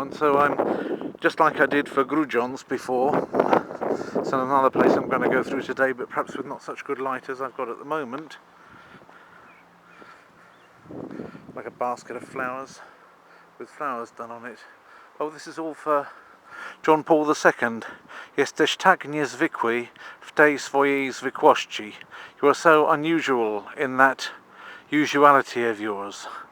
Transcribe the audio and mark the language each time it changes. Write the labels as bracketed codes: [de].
[en] And so I'm, just like I did for Grudziądz before, it's another place I'm going to go through today, but perhaps with not such good light as I've got at the moment. Like a basket of flowers with flowers done on it. Oh, this is all for John Paul II. [pl] Jesteś tak niezwykły w tej swojej zwykłości. [en] You are so unusual in that usuality of yours.